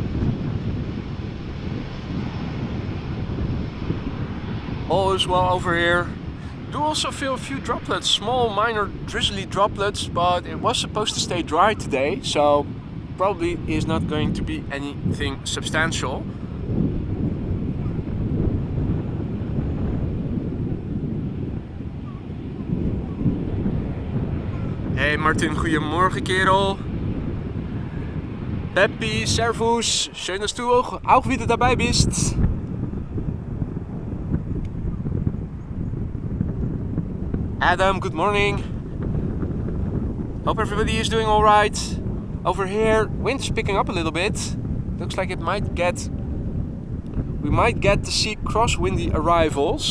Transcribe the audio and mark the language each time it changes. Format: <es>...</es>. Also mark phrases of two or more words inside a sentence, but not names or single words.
<en>All is well over here. Do also feel a few droplets, small minor drizzly droplets, but it was supposed to stay dry today, so probably is not going to be anything substantial.</en> <nl>Hey Martin, goedemorgen kerel.</nl> <de>Peppi, servus, schön, dass du auch wieder dabei bist.</de> <en>Adam, good morning. Hope everybody is doing alright. Over here, wind is picking up a little bit. Looks like we might get to see Crosswindy arrivals.</en>